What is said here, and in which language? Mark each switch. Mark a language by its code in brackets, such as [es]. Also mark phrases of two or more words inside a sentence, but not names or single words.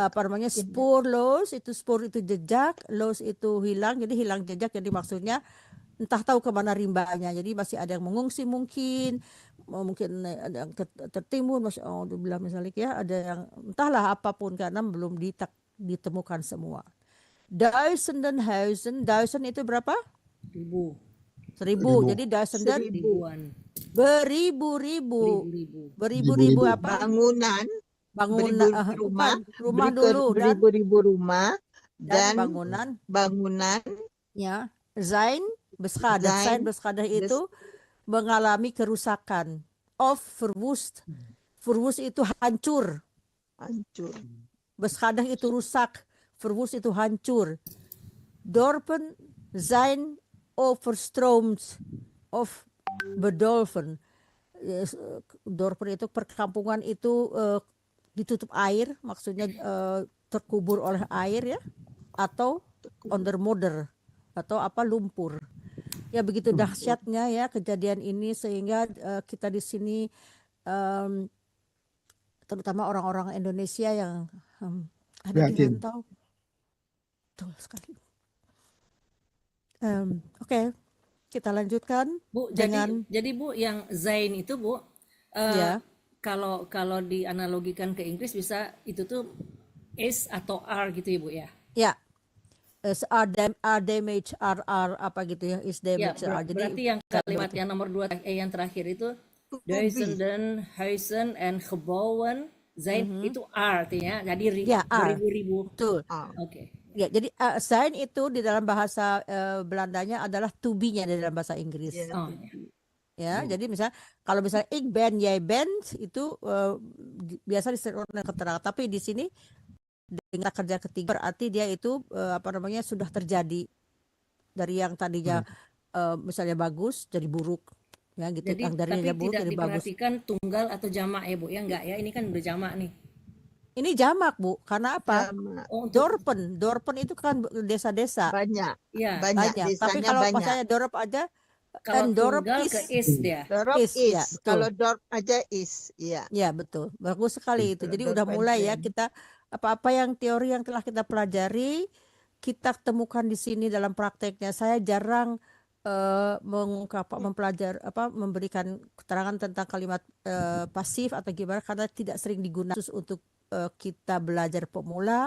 [id] apa namanya, spoorloos itu jejak, loos itu hilang, jadi hilang jejak, jadi maksudnya entah tahu kemana rimbanya, jadi masih ada yang mengungsi mungkin ada yang tertimbun, bilang misalnya ya, ada yang entahlah apapun karena belum ditemukan semua. [nl] Duizenden huizen, duizend [id] itu berapa? 1000, 1000, jadi duizenden ribuan, beribu-ribu, ribu-ribu. apa? Bangunan, Bangunan, rumah, rumah dulu dan beribu-ribu rumah dan bangunan ya, [nl] zijn beschadigd [id] itu mengalami kerusakan. [nl] Of verwoest [id] itu hancur. Beschadigd itu rusak, verwoest itu hancur. [nl] Dorpen zijn overstroomd of bedolven. [id] Dorpen itu perkampungan itu ditutup air, maksudnya terkubur oleh air ya, atau ondermodder atau apa, lumpur. Ya begitu dahsyatnya ya kejadian ini, sehingga kita di sini terutama orang-orang Indonesia yang ada di Prihatin. rantau. Betul sekali. Oke, kita lanjutkan Bu, dengan jadi Bu, yang Zain itu Bu, ya. kalau dianalogikan ke Inggris bisa itu tuh is atau are gitu ya Bu ya. Ya. [en] Are damage, are [id] apa gitu ya, [en] is [id] Ya, damage. Jadi berarti yang kalimat yang nomor 2 yang terakhir itu [nl] duizenden, huizen en gebouwen zijn [id] itu are artinya, jadi ya, are. beribu-ribu. Betul. Oke. Ya, jadi zijn itu di dalam bahasa Belandanya adalah [en] to be-nya [id] di dalam bahasa Inggris. Oh, Ya, jadi misalnya kalau misalnya [nl] ik ben, jij bent [id] itu biasa disebut dengan keterangan, tapi di sini dengan kerja ketiga berarti dia itu apa namanya, sudah terjadi dari yang tadinya misalnya bagus jadi buruk ya gitu. Jadi Yang dari tapi buruk tidak jadi bagus. diperhatikan tunggal atau jamak ya Bu ya, enggak ya, ini kan berjamak nih. Ini jamak Bu, karena apa? Oh, untuk Dorpen itu kan desa-desa. banyak. ya, Banyak Banyak. Tapi desanya kalau banyak. misalnya dorp aja, kalau dorp tunggal is. ke is dia. Dorp Is, is. ya, betul. Kalau dorp aja is, ya. Ya betul, bagus sekali itu. Jadi Dorp udah and mulai ya zen. kita apa-apa yang teori yang telah kita pelajari kita temukan di sini dalam prakteknya. Saya jarang memberikan keterangan tentang kalimat pasif atau gimana, karena tidak sering digunakan khusus untuk kita belajar pemula.